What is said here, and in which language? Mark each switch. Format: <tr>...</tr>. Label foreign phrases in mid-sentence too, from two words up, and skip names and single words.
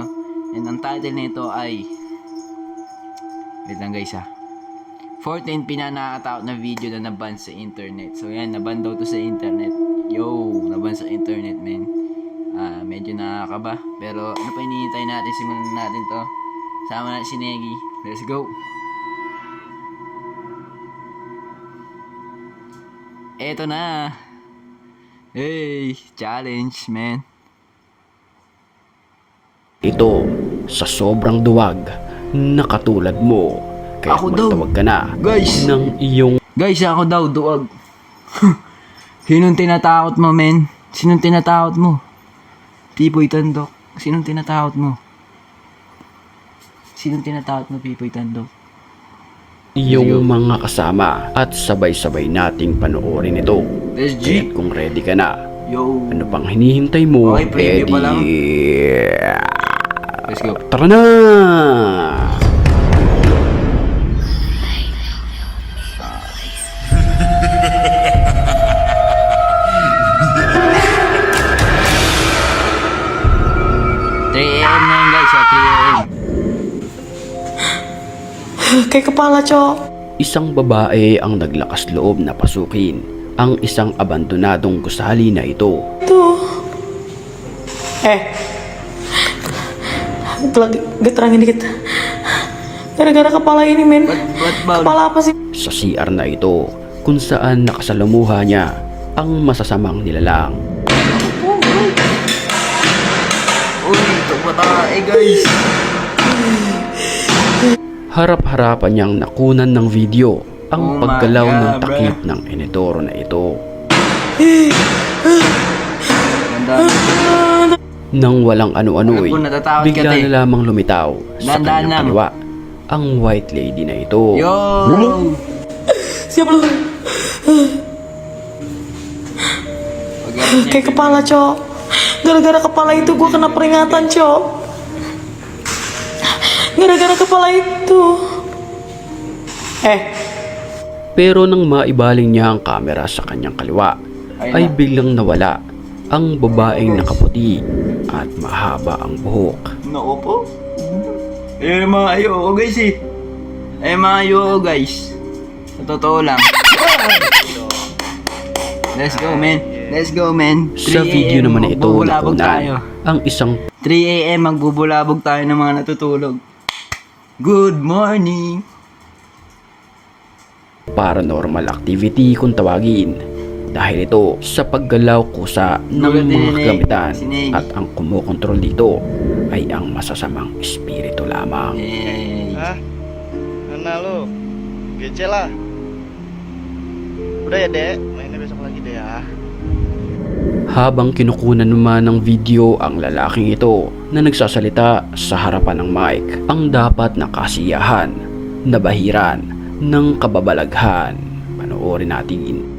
<tl>And ang title nito ay, wait lang guys 14 pinanakatakot na video na naban sa internet. So yan, naban daw to sa internet. Yo, naban sa internet men. Medyo nakakaba, pero ano pa hinihintay natin? Simulan natin to. Sama natin si Negi.</tl> <en>Let's go.</en> <tl>Eto na.</tl> <en>Hey, challenge man.</en> <tl>Ito sa sobrang duwag na katulad mo. Kaya magtawag ka na guys ng iyong... Guys, ako daw duwag. Sinong tinatakot mo men? Sinong tinatakot mo? Pipoy Tandok. Sinong tinatakot mo? Sinong tinatakot mo, Pipoy Tandok? iyong mga kasama at sabay-sabay nating panoorin ito. SG. Kaya't kung ready ka na, Yo. ano pang hinihintay mo? Okay, preview pa lang.</tl> <en>Let's go.</en> <tl>Tara na!</tl> <en>Guys, 3 AM.</en> <id>Kay kapala, Chok.</id> <tl>Isang babae ang naglakas loob na pasukin ang isang abandonadong gusali na ito. Ito. Gatrangin dikit.</tl> <id>Gara-gara kepala ini, men.</id> <en>What</en> <id>Kepala apa sih?</id> <tl>Sa CR na ito kung saan nakasalamuha niya ang masasamang nilalang. Uy, ito ba tayo guys? Harap-harapan niyang nakunan ng video ang</tl> <en>Oh</en> <tl>paggalaw</tl> <en>my God,</en> <tl>ng takip ng inidoro na ito. Ganda. Nang walang ano-ano'y, Ako, natatakot ka, bigla te. na lamang lumitaw sa Dahan-dahan kanyang lang. kaliwa ang white lady na ito. Yo!</tl> <id>Siapa lu? Kayak kepala, Cok. Gara-gara kepala itu gua kena peringatan, Cok. Gara-gara kepala itu.</id> <tl>Pero nang maibaling niya ang kamera sa kanyang kaliwa, ay biglang nawala ang babaeng nakaputi at mahaba ang buhok. Nako po. Mga ayoko guys mga ayoko guys. Sa totoo lang.</tl> <en>Let's go man. Let's go man.</en> <tl>Sa 3 video AM, naman na ito magbubulabog tayo. nakunan ang isang 3 AM magbubulabog tayo ng mga natutulog.</tl> <en>Good morning. paranormal activity</en> <tl>kung tawagin. Dahil ito sa paggalaw kusa ng mga kagamitan at ang kumukontrol dito ay ang masasamang espiritu lamang.</tl> <en>Hey.</en> <id>Hah? Mana lu? Gece lah. Udah ya, Dek. Mainnya besok lagi deh ya.</id> <tl>Habang kinukunan naman ng video ang lalaking ito na nagsasalita sa harapan ng mic, ang dapat na kasiyahan, nabahiran ng kababalaghan. Panoorin natin.</tl>